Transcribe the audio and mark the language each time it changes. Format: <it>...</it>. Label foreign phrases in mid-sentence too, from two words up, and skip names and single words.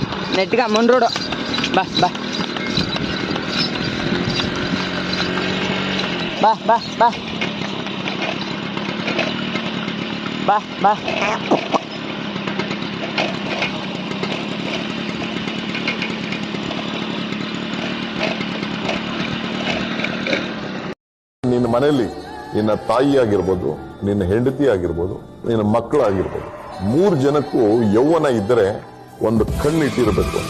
<kn>నెట్గా ముండ్రోడు బా బా బా బా బా బా బా ನಿನ್ನ ಮನೆಯಲ್ಲಿ ನಿನ್ನ ತಾಯಿ ಆಗಿರ್ಬೋದು, ನಿನ್ನ ಹೆಂಡತಿ ಆಗಿರ್ಬೋದು, ನಿನ್ನ ಮಕ್ಕಳಾಗಿರ್ಬೋದು, 3 ಜನಕ್ಕೂ ಯೌವನ ಇದ್ದರೆ ಒಂದು ಕಣ್ಣಿಟ್ಟಿರ್ಬೇಕು ಅಂತ.</kn>